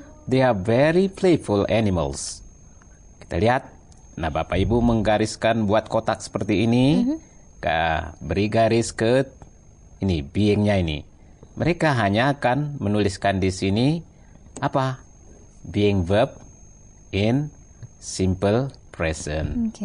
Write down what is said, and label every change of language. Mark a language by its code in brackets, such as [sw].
[en] They are very playful animals. [id] Kita lihat. Nah, Bapak Ibu menggariskan buat kotak seperti ini. Beri garis ke ini, being-nya ini. Mereka hanya akan menuliskan di sini apa? [en] Being verb in simple present.